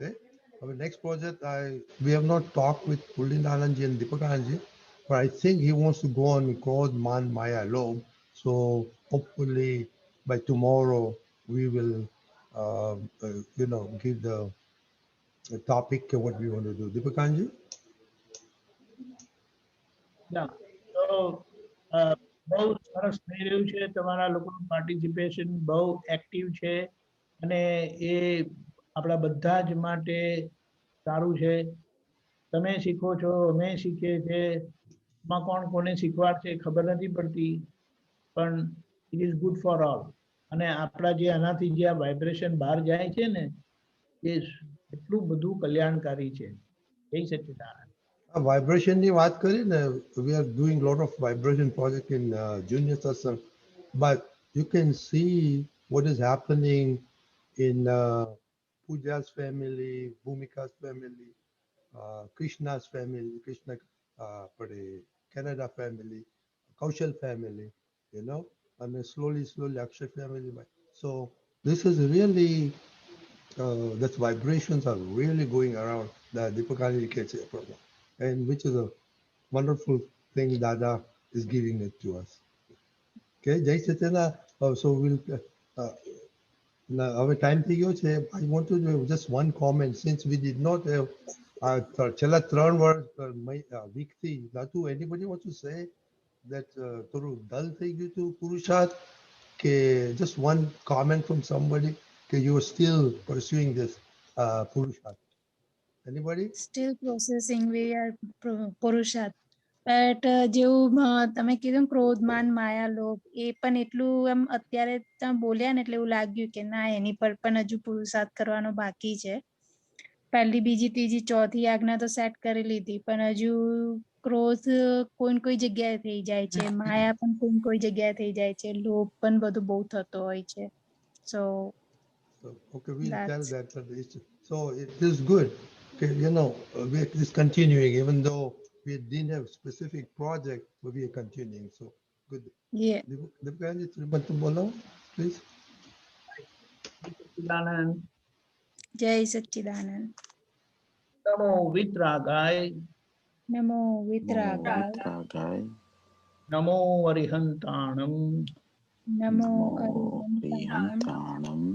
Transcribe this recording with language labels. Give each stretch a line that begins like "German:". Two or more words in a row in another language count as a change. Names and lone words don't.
English: Our next project, we have not talked with Pulind Anandji and Deepak Anandji, but I think he wants to go on Krodh Man Maya Lobh. So hopefully by tomorrow we will, give the topic what we want to do. Deepak Anandji? Yeah. So
Gujarati: બહુ સરસ થઈ રહ્યું છે. તમારા લોકોનું પાર્ટિસિપેશન બહુ એક્ટિવ છે અને એ આપણા બધા જ માટે સારું છે. તમે શીખો છો, અમે શીખીએ છીએ. એમાં કોણ કોને શીખવાડશે ખબર નથી પડતી, પણ
English: it is good for all.
Gujarati: અને આપણા જે આનાથી જે આ વાઇબ્રેશન બહાર જાય છે ને એ એટલું બધું કલ્યાણકારી છે. જય સચ્ચિદાનંદ. Vibration ની વાત કરી ને,
English: we are doing a lot of vibration project in junior satsang, but you can see what is happening in Pooja's family, Bhumika's family, Krishna's family, Canada family, Kaushal family, and then slowly Akshay family. So this is really that vibrations are really going around the Dipakali Ketche program, and which is a wonderful thing Dada is giving it to us. Okay, Jai Chaitanya. So we'll. Now, our time
Gujarati: થઈ ગયો છે.
English: I want to do just one comment since we did not have
Gujarati: છેલ્લા 3 weekથી નાતુ,
English: anybody want to say that
Gujarati: થોડું dull થઈ ગયું હતું પુરુષાર્થ, કે
English: just one comment from somebody કે you are still pursuing this પુરુષાર્થ? Anybody? Still processing, we are પુરુષાર્થ.
Gujarati: બટ જેવું તમે કીધું ક્રોધ માન માયા લોભ, એ પણ એટલું એમ અત્યારે તમે બોલ્યા ને એટલે એવું લાગ્યું કે ના એની પર પણ હજુ પુરુષાર્થ કરવાનો બાકી છે. પહેલી બીજી ત્રીજી ચોથી આજ્ઞા તો સેટ કરી લીધી, પણ હજુ ક્રોધ કોઈ જગ્યાએ થઈ જાય છે, માયા પણ કોઈ જગ્યાએ થઈ જાય છે, લોભ પણ બધું બહુ થતો હોય છે.
English: So Okay, we'll tell that's that. So it is good. Okay, you know, we are just continuing, even though we didn't have specific project, but we are continuing. So good. yeah. Dipakali, Srimati Bolo, please.
Gujarati: સચ્ચિદાનંદ. જય સચ્ચિદાનંદ.
Sanskrit: નમો વિતરાગાય. નમો વિતરાગાય. વિતરાગાય.
Prakrit languages: નમો અરિહંતાણમ. નમો અરિહંતાણમ.